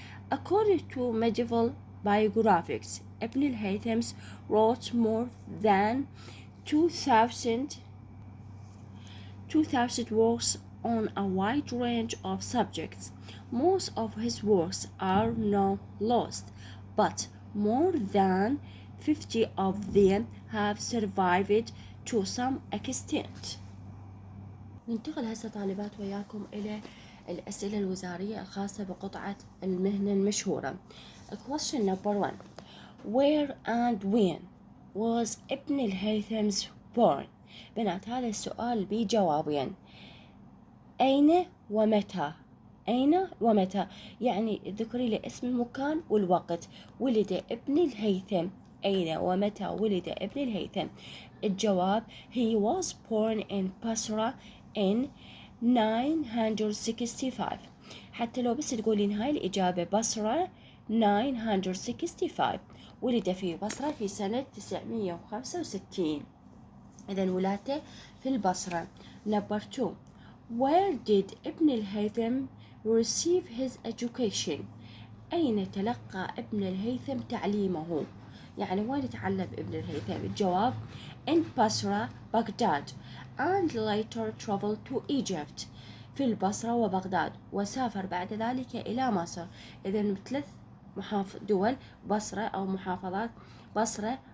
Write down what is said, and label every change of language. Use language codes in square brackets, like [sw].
[en] According to medieval biographies, Ibn al-Haytham wrote more than 2,000 works on a wide range of subjects. Most of his works are now lost, but more than 50 of them have survived to some extent. [ar] ننتقل هسه طالبات وياكم إلى الأسئلة الوزارية الخاصة بقطعة المهنة المشهورة. [en] Question number 1. Where and when was Ibn al-Haytham's born? [ar] بنات، هذا السؤال بجوابين. أين ومتى؟ أين ومتى يعني ذكري لي اسم المكان والوقت. ولد ابن الهيثم. أين ومتى ولد ابن الهيثم؟ الجواب: He was born in Basra in 965. حتى لو بس تقولين هاي الإجابة بصرة 965. ولد في بصرة في سنة 965. إذن ولادته في البصرة. Number 2. [en] Where did Ibn al-Haytham receive his education? [ar] أين تلقى ابن الهيثم تعليمه؟ يعني وين تعلم ابن الهيثم؟ الجواب: in Basra, Baghdad, and later traveled to Egypt. في البصرة وبغداد، وسافر بعد ذلك إلى مصر. إذن 3 دول: بصرة أو محافظات بصرة،